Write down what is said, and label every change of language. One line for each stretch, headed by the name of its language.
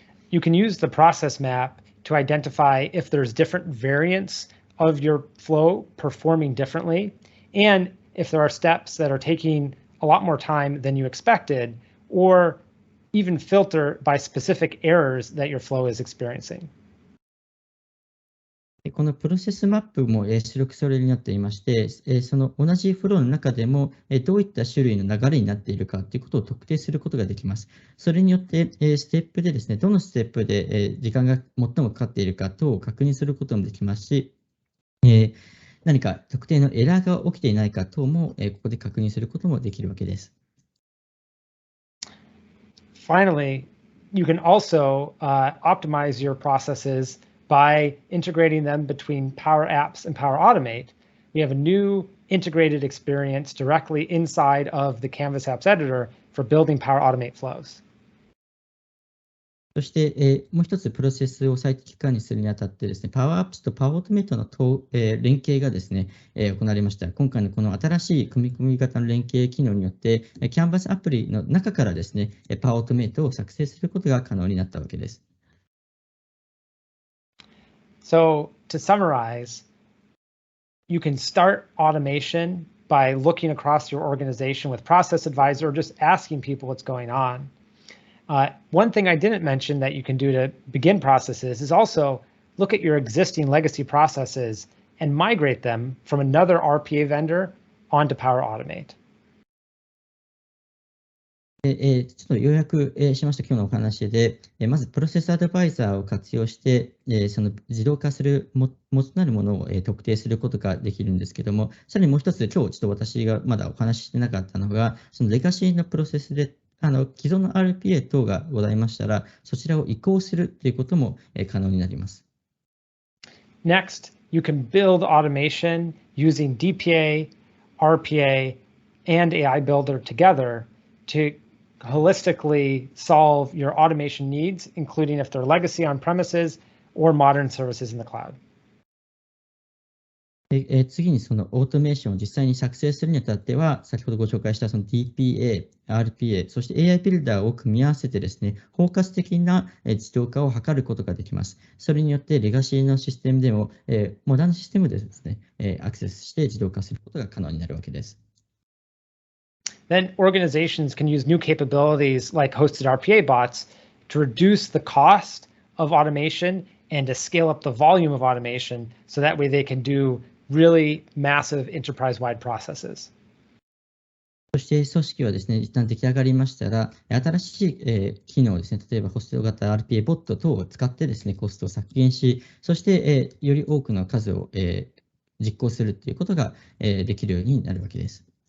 English: You can use the process map to identify if there's different variants of your flow performing differently, and if there are steps that are taking a lot more time than you expected, or even filter by specific errors that your flow is experiencing.
Japanese: このプロセスマップも出力されるようになっていまして、その同じフローの中でもどういった種類の流れになっているかということを特定することができます。それによってステップでですね、どのステップで時間が最もかかっているか等を確認することもできますし、何か特定のエラーが起きていないか等もここで確認することもできるわけです。
English: Finally, you can also optimize your processes by integrating them between Power Apps and Power Automate. We have a new integrated experience directly inside of the Canvas Apps Editor for building Power Automate flows.
Japanese: そして、もう一つプロセスを最適化にするにあたってですね、パワーアップスとパワーオートメイトの連携がですね、行われました。今回のこの新しい組み込み型の連携機能によって、キャンバスアプリの中からですね、パワーオートメイトを作成することが可能になったわけです。
English: So to summarize, you can start automation by looking across your organization with Process Advisor or just asking people what's going on. One thing I didn't mention that you can do to begin processes is also look at your existing legacy processes and migrate them from another RPA vendor onto Power Automate.
Japanese: ちょっと要約しました今日のお話で、まずプロセスアドバイザーを活用して、その自動化する元となるものを特定することができるんですけども、さらにもう一つ、今日ちょっと私がまだお話ししてなかったのが、そのレガシーのプロセスで、既存の RPA 等がございましたら、そちらを移行するということも可能になります。
English: Next, you can build automation using DPA, RPA, and AI Builder together to holistically solve your automation needs, including if they're legacy on premises or modern services in the cloud.
Japanese: 次にそのオートメーションを実際に作成するにあたっては、先ほどご紹介したその DPA、RPA、そして AI ビルダーを組み合わせてですね、包括的な自動化を図ることができます。それによってレガシーのシステムでも、モダンシステムでですね、アクセスして自動化することが可能になるわけです。
English: Then organizations can use new capabilities like hosted RPA bots to reduce the cost of automation and to scale up the volume of automation so that way they can do really massive enterprise-wide processes.
Japanese: そして組織はですね、一旦出来上がりましたら、新しい機能をですね、例えばホスト型 RPA ボット等を使ってですね、コストを削減し、そしてより多くの数を実行するということができるようになるわけです。